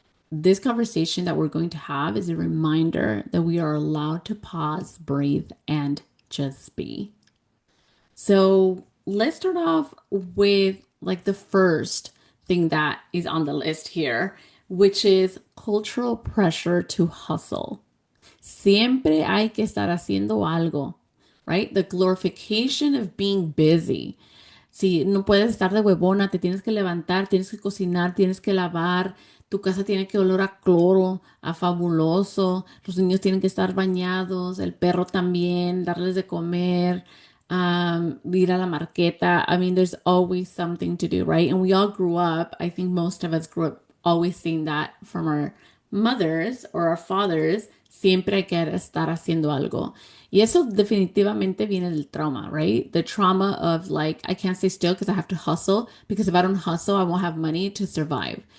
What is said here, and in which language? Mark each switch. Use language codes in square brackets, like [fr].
[en] This conversation that we're going to have is a reminder that we are allowed to pause, breathe, and just be. So let's start off with like the first thing that is on the list here, which is cultural pressure to hustle. [es] Siempre hay que estar haciendo algo, [en] right? The glorification of being busy. [es] Si no puedes estar de huevona, te tienes que levantar, tienes que cocinar, tienes que lavar, tu casa tiene que oler a cloro, a fabuloso, los niños tienen que estar bañados, el perro también, darles de comer, ir a la marqueta. [en] I mean, there's always something to do, right? And we all grew up, I think most of us grew up always seeing that from our mothers or our fathers, [es] siempre hay que estar haciendo algo. Y eso definitivamente viene del trauma, [en] right? The trauma of like, I can't stay still because I have to hustle, because if I don't hustle, I won't have money to survive.